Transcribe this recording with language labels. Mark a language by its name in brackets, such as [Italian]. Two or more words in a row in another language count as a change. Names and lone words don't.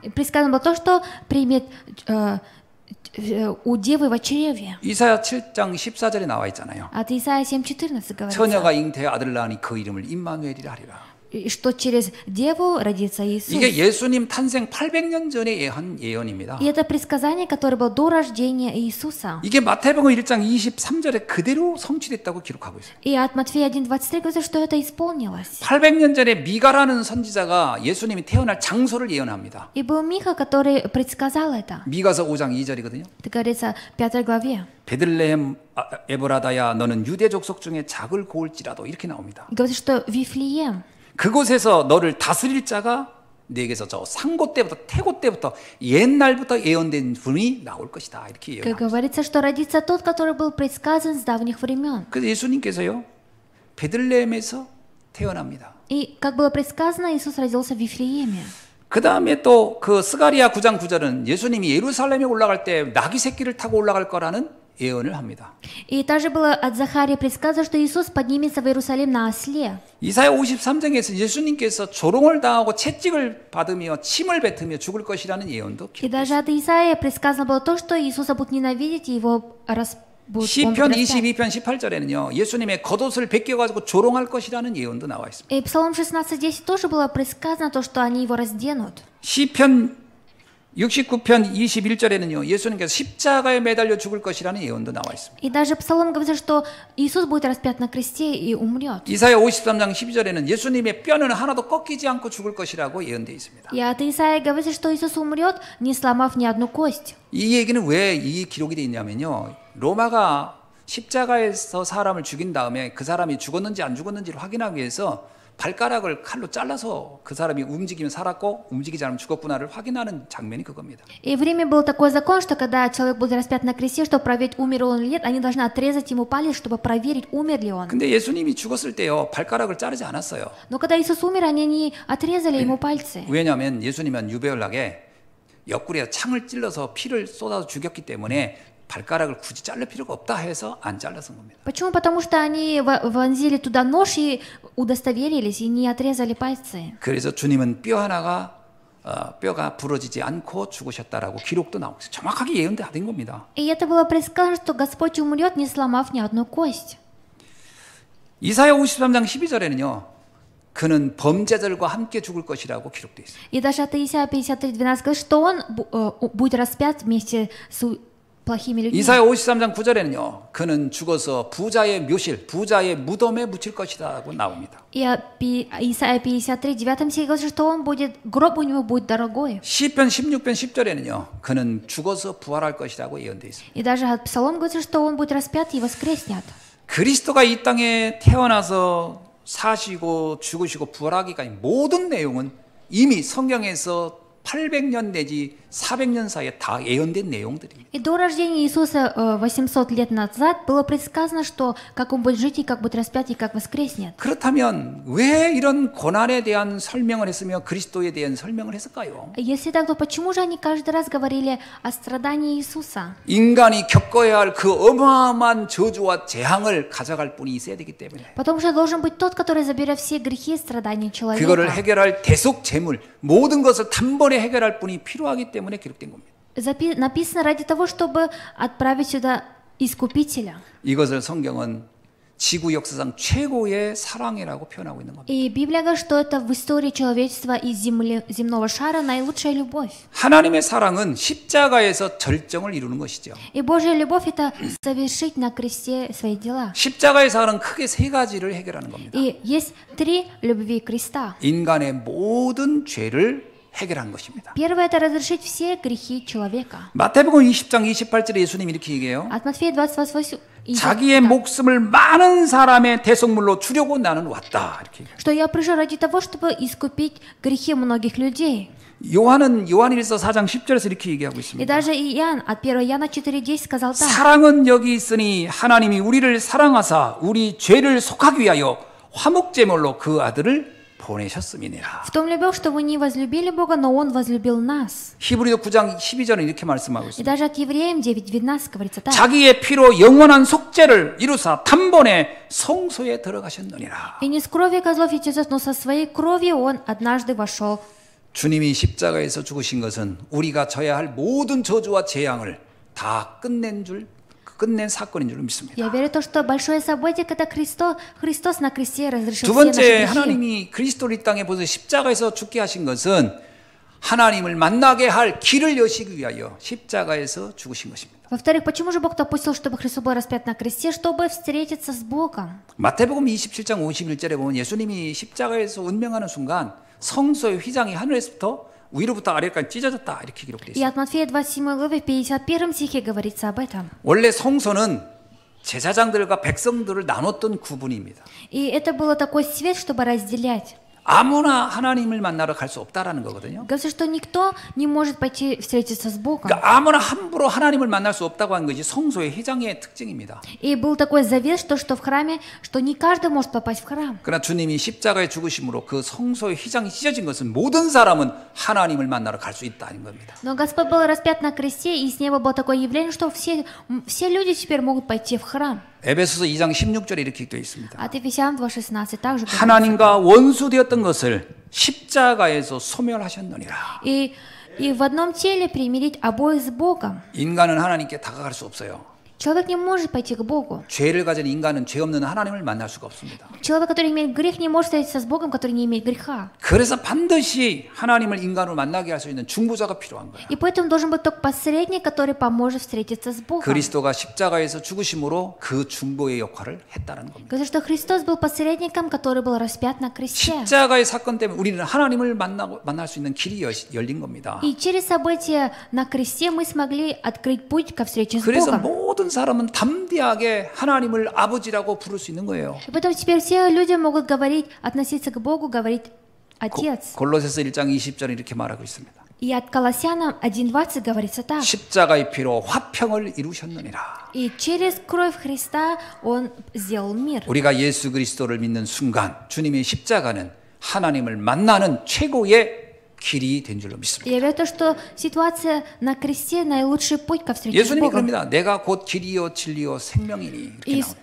[Russian] И предсказано было то, что примет у девы в чреве. [Korean] 이사야 7장 14절에 나와 있잖아요. [Russian] От Исаия 7:14 говорится. [Korean] 처녀가 잉태해 아들을 낳으니 그 이름을 임마누엘이라 하리라. [Russian] И что через деву родится Иисус. [Korean] 이게 예수님 탄생 800년 전에 한 예언입니다. [Russian] И это предсказание, которое было до рождения Иисуса. [Korean] 이게 마태복음 1장 23절에 그대로 성취됐다고 기록하고 있어요. [Russian] И от Матфея 1:23 говорится, что это исполнилось. [Korean] 800년 전에 미가라는 선지자가 예수님이 태어날 장소를 예언합니다. [Russian] И был Миха, который предсказал это. [Korean] 미가서 5장 2절이거든요. [Russian] Это говорится в 5 главе. [Korean] 베들레헴 에브라다야 너는 유대 족속 중에 작을 고을지라도 이렇게 나옵니다. [Russian] И говорится, что Вифлеем, [Korean] 그곳에서 너를 다스릴 자가 네게서 저 상고 때부터 태고 때부터 옛날부터 예언된 분이 나올 것이다 이렇게 как 예언합니다. [Russian] говорится, что родится тот, который был предсказан с давних времен. [Korean] 그래서 예수님께서요 베들레헴에서 태어납니다. [Russian] И, как было предсказано, Иисус родился в Вифлееме. [Korean] 그 다음에 또 그 스가랴 9장 9절은 예수님이 예루살렘에 올라갈 때 나귀 새끼를 타고 올라갈 거라는 예언을 합니다. [Russian] И также было от Захарии предсказано, что Иисус поднимется в Иерусалим на осле. [Korean] 이사야 53장에서 예수님께서 조롱을 당하고 채찍을 받으며 침을 뱉으며 죽을 것이라는 예언도 [Russian] И даже от Исаия предсказано было то, что Иисуса будут ненавидеть, и его он [Korean] 시편 [Russian] будет распят. [Korean] 22편 18절에는요 예수님의 겉옷을 벗겨가지고 조롱할 것이라는 예언도 나와 있습니다. [Russian] И Псалом 16:10 тоже было предсказано то, что они его разденут. [Korean] 시편 69편 21절에는요 예수님께서 십자가에 매달려 죽을 것이라는 예언도 나와 있습니다. [Russian] И даже Псалом говорится, что Иисус будет распят на кресте и умрет. [Korean] 이사야 53장 12절에는 예수님의 뼈는 하나도 꺾이지 않고 죽을 것이라고 예언되어 있습니다. [Russian] И от Исаия говорится, что Иисус умрет, не сломав ни одну кость. [Korean] 이 얘기는 왜 이 기록이 되어 있냐면요 로마가 십자가에서 사람을 죽인 다음에 그 사람이 죽었는지 안 죽었는지를 확인하기 위해서 발가락을 칼로 잘라서 그 사람이 움직이면 살았고 움직이지 않으면 죽었구나를 확인하는 장면이 그겁니다. [Russian] И в Риме был такой закон, что когда человек будет распят на кресте, чтобы проверить, умер он или нет, они должны отрезать ему палец, чтобы проверить, умер ли он. [Korean] 근데 예수님이 죽었을 때요 발가락을 자르지 않았어요. [Russian] Но когда Иисус умер, они не отрезали ему пальцы. [Korean] 왜냐하면 예수님은 유배연락에 옆구리에 창을 찔러서 피를 쏟아서 죽였기 때문에 발가락을 굳이 자를 필요가 없다 해서 안 잘라서 겁니다. [Russian] Почему? Потому что они вонзили туда нож и удостоверились, и не отрезали пальцы. [Korean] 그래서 주님은 뼈 하나가 뼈가 부러지지 않고 죽으셨다라고 기록도 나오고 있어요. 정확하게 예언된 겁니다. [Russian] И это было предсказано, что Господь умрет, не сломав ни одну кость. [Korean] 이사야 53장 12절에는요. 그는 범죄자들과 함께 죽을 것이라고 기록되어 있어요. [Russian] И даже от Исаия 53:12 говорит, что он будет распят вместе с плохими людьми. [Korean] 이사야 53장 9절에는요. 그는 죽어서 부자의 묘실, 부자의 무덤에 묻힐 것이라고 나옵니다. [Russian] И Исаия 53:9 стихе говорит, что он будет, гроб у него будет дорогой. [Korean] 시편 16편 10절에는요. 그는 죽어서 부활할 것이라고 예언되어 있습니다. [Russian] И даже от Псалом говорится, что он будет распят и воскреснет. [Korean] 그리스도가 이 땅에 태어나서 사시고 죽으시고 부활하기까지 모든 내용은 이미 성경에서 800년 내지 400년 사이에 다 예언된 내용들입니다. [Russian] И до рождения Иисуса 800 лет назад было предсказано, что как он будет жить, и как будет распят, и как воскреснет. [Korean] 그렇다면 왜 이런 고난에 대한 설명을 했으며 그리스도에 대한 설명을 했을까요? [Russian] Если так, то почему же они каждый раз говорили о страдании Иисуса? [Korean] 인간이 겪어야 할 그 어마어마한 저주와 재앙을 가져갈 분이 있어야 되기 때문에 [Russian] Потому что должен быть тот, который заберет все грехи и страдания человека. [Korean] 그거를 해결할 대속 재물 모든 것을 단번에 해결할 분이 필요하기 때문에 기록된 겁니다. [Russian] Написано ради того, чтобы отправить сюда Искупителя. [Korean] 이것을 성경은 지구 역사상 최고의 사랑이라고 표현하고 있는 겁니다. [Russian] И Библия говорит, что это в истории человечества и земного шара наилучшая любовь. [Korean] 하나님의 사랑은 십자가에서 절정을 이루는 것이죠. [Russian] И Божья любовь — это совершить на кресте свои дела. [Korean] 십자가의 사랑은 크게 세 가지를 해결하는 겁니다. [Russian] И есть три любви креста. [Korean] 인간의 모든 죄를 해결한 것입니다. [Russian] Первое — это разрешить все грехи человека. [Korean] 마태복음 20장 28절에 예수님이 이렇게 얘기해요. [Russian] От Матфея 28 [Korean] 자기의 목숨을 많은 사람의 대속물로 주려고 나는 왔다. 이렇게. [Russian] что я пришел ради того, чтобы искупить грехи многих людей. [Korean] 요한은 요한일서 4장 10절에서 이렇게 얘기하고 И 있습니다. [Russian] даже Иоанн от 1 Иоанна 4:10 сказал так. [Korean] 사랑은 여기 있으니 하나님이 우리를 사랑하사 우리 죄를 속하기 위하여 화목제물로 그 아들을 보내셨음이니라. [Russian] В том любовь, что вы не возлюбили Бога, но Он возлюбил нас. [Korean] 히브리서 9장 12절은 이렇게 말씀하고 И 있습니다. [Russian] даже от Евреям 9:12 говорится так. [Korean] 자기의 피로 영원한 속죄를 이루사 단번에 성소에 들어가셨느니라. [Russian] И не с кровью козлов и тельцов, но со своей кровью Он однажды вошел. [Korean] 주님이 십자가에서 죽으신 것은 우리가 져야 할 모든 저주와 재앙을 다 끝낸 사건인 줄 믿습니다. [Russian] Я верю в то, что большое событие, когда Христос на кресте разрешил 두 все наши 번째, грехи. [Korean] 하나님이 그리스도를 이 땅에 보내서 십자가에서 죽게 하신 것은 하나님을 만나게 할 길을 여시기 위하여 십자가에서 죽으신 것입니다. [Russian] Во-вторых, почему же Бог допустил, чтобы Христос был распят на кресте, чтобы встретиться с Богом? [Korean] 마태복음 27장 51절에 보면 예수님이 십자가에서 운명하는 순간 성소의 휘장이 하늘에서부터 위로부터 아래까지 찢어졌다 이렇게 기록되어 И 있습니다. [Russian] от Матфея 27 главы в 51 стихе говорится об этом. [Korean] 원래 성소는 제사장들과 백성들을 나눴던 구분입니다. [Russian] И это было такой свет, чтобы разделять. [Korean] 아무나 하나님을 만나러 갈 수 없다라는 거거든요. [Russian] Говорится, что никто не может пойти встретиться с Богом. [Korean] 그러니까 아무나 함부로 하나님을 만날 수 없다고 하는 것이 성소의 회장의 특징입니다. [Russian] И был такой завет, что в храме, что не каждый может попасть в храм. [Korean] 그러나 주님이 십자가의 죽으심으로 그 성소의 회장이 찢어진 것은 모든 사람은 하나님을 만나러 갈 수 있다는 겁니다. [Russian] Но Господь был распят на кресте, и с неба было такое явление, что все люди теперь могут пойти в храм. [Korean] 에베소서 2장 16절에 이렇게 되어 있습니다. [Russian] От Ефесян 2:16 также говорится. [Korean] 하나님과 원수되었던 것을 십자가에서 소멸하셨느니라. [Russian] И в одном теле примирить обоих с Богом. [Korean] 인간은 하나님께 다가갈 수 없어요. [Russian] Человек не может пойти к Богу. [Korean] 죄를 가진 인간은 죄 없는 하나님을 만날 수가 없습니다. [Russian] Человек, который имеет грех, не может встретиться с Богом, который не имеет греха. [Korean] 그래서 반드시 하나님을 인간으로 만나게 할 수 있는 중보자가 필요한 거예요. [Russian] И поэтому должен быть только посредник, который поможет встретиться с Богом. [Korean] 그리스도가 십자가에서 죽으심으로 그 중보의 역할을 했다는 겁니다. [Russian] Говорится, что Христос был посредником, который был распят на кресте. [Korean] 십자가의 사건 때문에 우리는 하나님을 만날 수 있는 길이 열린 겁니다. [Russian] И через события на кресте мы смогли открыть путь ко встрече с 그래서 Богом. [Korean] 모든 사람은 담대하게 하나님을 아버지라고 부를 수 있는 거예요. [Russian] И поэтому теперь все люди могут говорить, относиться к Богу, говорить Отец. [Korean] 골로새서 1장 20절에 이렇게 말하고 있습니다. [Russian] И от Колоссянам 1:20 говорится так. [Korean] 십자가의 피로 화평을 이루셨느니라. [Russian] И через кровь Христа Он сделал мир. [Korean] 우리가 예수 그리스도를 믿는 순간 주님의 십자가는 하나님을 만나는 최고의 길이 된 줄로 믿습니다. [Russian] Я верю, что ситуация на кресте наилучший путь ко встрече с 예수님이 Богом. [Korean] 그럽니다. 내가 곧 길이요 진리요 생명이니 이렇게 나옵니다.